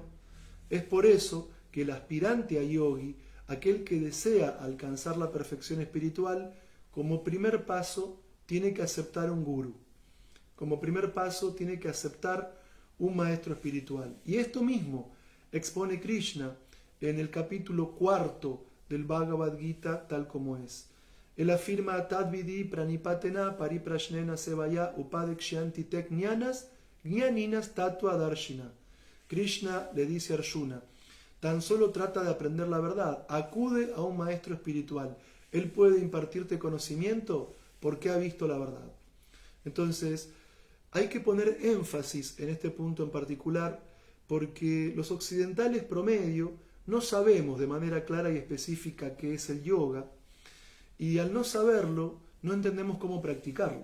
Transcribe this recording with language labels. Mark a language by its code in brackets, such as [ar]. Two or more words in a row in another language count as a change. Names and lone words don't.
[es] Es por eso que el aspirante a yogi, aquel que desea alcanzar la perfección espiritual, como primer paso tiene que aceptar un gurú. Como primer paso tiene que aceptar un maestro espiritual. Y esto mismo expone Krishna en el capítulo 4 del Bhagavad Gita tal como es. Él afirma: [sa] Tadvidi pranipatena pariprashnena sevaya upadekshanti tek jnanas jnaninas tatua darshina. [es] Krishna le dice a Arjuna: tan solo trata de aprender la verdad, acude a un maestro espiritual. Él puede impartirte conocimiento porque ha visto la verdad. Entonces, hay que poner énfasis en este punto en particular porque los occidentales promedio no sabemos de manera clara y específica qué es el yoga, y al no saberlo no entendemos cómo practicarlo.